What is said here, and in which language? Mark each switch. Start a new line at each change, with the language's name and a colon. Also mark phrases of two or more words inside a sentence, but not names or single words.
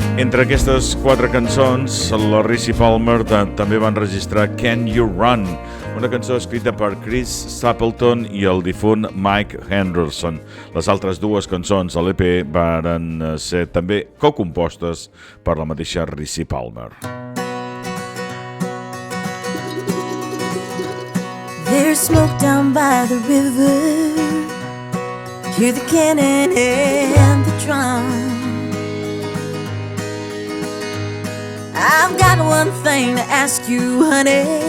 Catalan: Entre aquestes 4 cançons, la Ricci Palmer també va enregistrar Can You Run, una cançó escrita per Chris Stapleton i el difunt Mike Henderson. Les altres 2 cançons de l'EP van ser també cocompostes per la mateixa Ricci Palmer.
English: There's smoke down by the river. Hear the cannon and the drum. I've got one thing to ask you, honey.